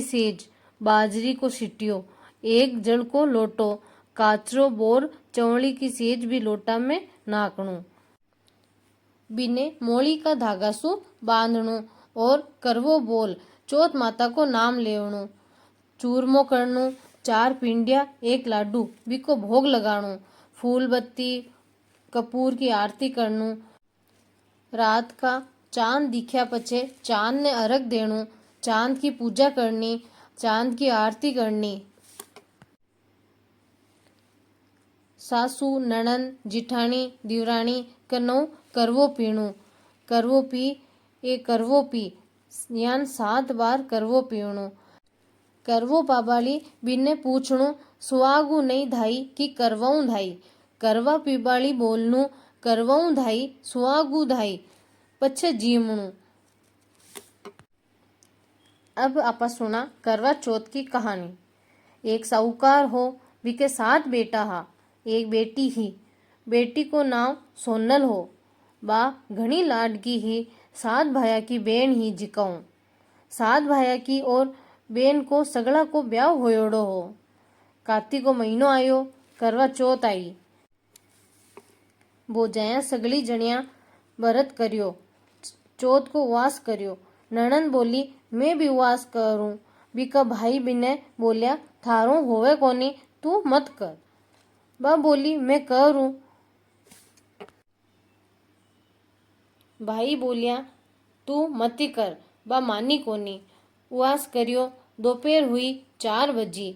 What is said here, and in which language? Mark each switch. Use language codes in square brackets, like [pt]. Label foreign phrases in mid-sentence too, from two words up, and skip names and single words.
[raj] सेज, बाजरी को सिटियो, एक जल को लोटो, काचरो, बोर, चवली की सेज भी लोटा में नाकणु, बिने मोली का धागा सु बांधणु और करवो बोल चौथ माता को नाम लेवणु, चूरमो करनु, 4 पिंडिया 1 लाडू बिको भोग लगाणु, फूल बत्ती कपूर की आरती करनु। रात का चांद दिख्या पछे चांद ने अर्घ देणु, चांद की पूजा करनी, चांद की आरती करनी। सासू, नणंद, जिठाणी, दिवराणी कनौ करवो पीणु, करवो पी यान 7 बार करवो पीवणु। करवो पाबाली बिन्ने पूछणु सुहागू नहीं धाई कि करवाऊं धाई, करवा पीबाली बोलनु करवाऊं धाई सुहागू धाई, पछे जीवणु। अब आपा सुना करवा चौथ की कहानी। एक साहूकार हो, बिके 7 बेटा हा, एक बेटी ही। बेटी को नाम सोनल हो, बा घणी लाडकी ही। 7 भाया की बेन ही जिकाऊं। 7 भाया की और बेन को सगड़ा को ब्याह होयोड़ो हो। कार्तिक को महीनो आयो, करवा चौथ आई। बोजाया सगली जणिया व्रत करियो, चौथ को उपवास करियो। नणंद बोली मैं भी उपवास करूं। बिका भाई बिने बोलिया थारो होवे कोनी, तू मत कर। बा बोली मैं करूं। भाई बोलिया तू मती कर। बा मानी कोनी। उपवास करियो। दोपहर हुई 4 बजी।